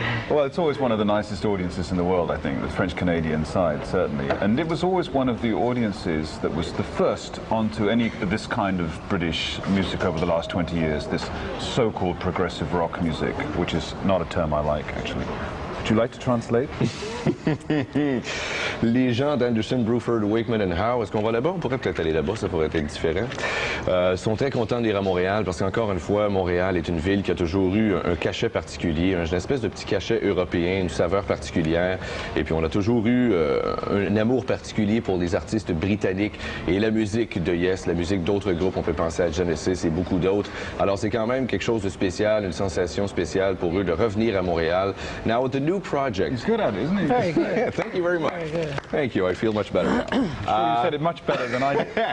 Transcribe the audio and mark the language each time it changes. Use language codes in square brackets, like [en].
[en] Well, it's always one of the nicest audiences in the world, I think, the French-Canadian side, certainly. And it was always one of the audiences that was the first onto any of this kind of British music over the last 20 years, this so-called progressive rock music, which is not a term I like, actually. Would you like to translate? [fr] Les gens d'Anderson, Bruford, Wakeman and Howe, est-ce qu'on va là-bas? On pourrait peut-être aller là-bas, ça pourrait être différent. Sont très contents de venir à Montréal parce qu'encore une fois, Montréal est une ville qui a toujours eu un cachet particulier, une espèce de petit cachet européen, une saveur particulière. Et puis on a toujours eu un amour particulier pour les artistes britanniques et la musique de Yes, la musique d'autres groupes. On peut penser à Genesis et beaucoup d'autres. Alors c'est quand même quelque chose de spécial, une sensation spéciale pour eux de revenir à Montréal. [en] Now with the new project. He's good at it, isn't he? Very good. Thank you very much. Very good. Thank you. I feel much better now. You said it much better than I did.